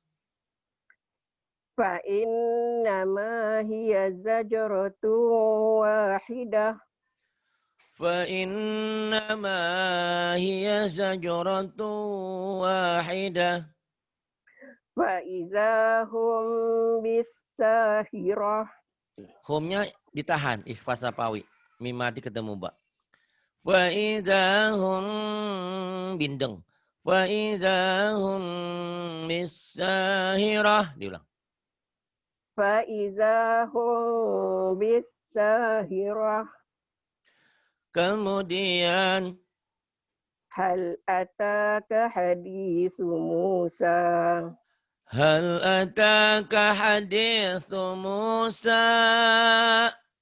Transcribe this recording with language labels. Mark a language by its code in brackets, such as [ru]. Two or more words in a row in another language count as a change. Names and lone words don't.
[ar] فإنما هي زجرة واحدة فإنما هي زجرة واحدة فإذا هم بالساهرة. [id] Humnya ditahan, [ar] إخفاء شفوي. [id] Mim mati ketemu ba. [ar] فإذا هم [id] bindeng. [ar] فإذا هم بالساهرة. [id] Diulang. [ar] فإذا هم بالساهرة. [id] Kemudian [ar] هل أتاك حديث موسى هل أتاك حديث موسى